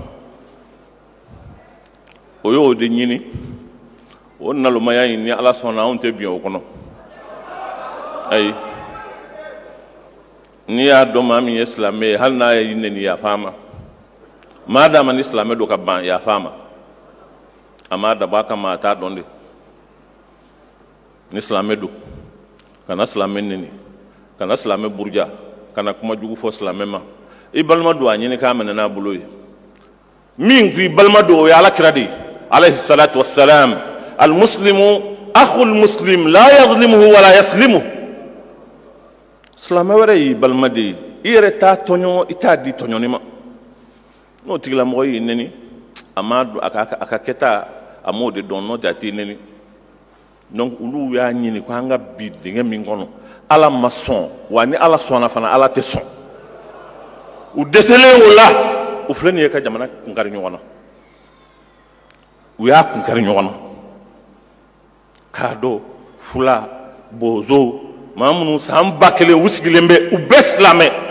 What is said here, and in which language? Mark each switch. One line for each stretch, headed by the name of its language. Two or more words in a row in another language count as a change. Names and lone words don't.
Bambara: o y'o de ɲini o nalomaya in ni ala sɔnna anw tɛ bin o kɔnɔ ayi n'i y'a dɔn maa min ye silamɛ ye hali n'a ye neni yafa ma maa d'a ma ni silamɛ don ka ban yafa ma a m'a dabɔ a kama a t'a dɔn de ni silamɛ don kana silamɛ neni kana silamɛ buruja kana kuma jugu fɔ silamɛ ma i balima don a ɲini k'a minɛ n'a bolo ye min ko i balima don o ye alakira de ye
Arabic: عليه الصلاة والسلام المسلم أخو المسلم لا يظلمه ولا يسلمه
Bambara: silama wɛrɛ y'i balima de ye i yɛrɛ t'a tɔɲɔ i t'a di tɔɲɔni ma n'o tigilamɔgɔ y'i nɛni a ka kɛta a m'o de dɔn n'o tɛ a t'i nɛni donc olu y'a ɲini ko an ka bi dingɛ min kɔnɔ ala ma sɔn wa ni ala sɔnna fana ala tɛ sɔn u dɛsɛlen o la u filɛ nin ye ka jamana kunkari ɲɔgɔn na u y'a kunkari ɲɔgɔn na k'a dɔn fula bozo maa minnu san 1000 u sigilen bɛ u bɛɛ silamɛ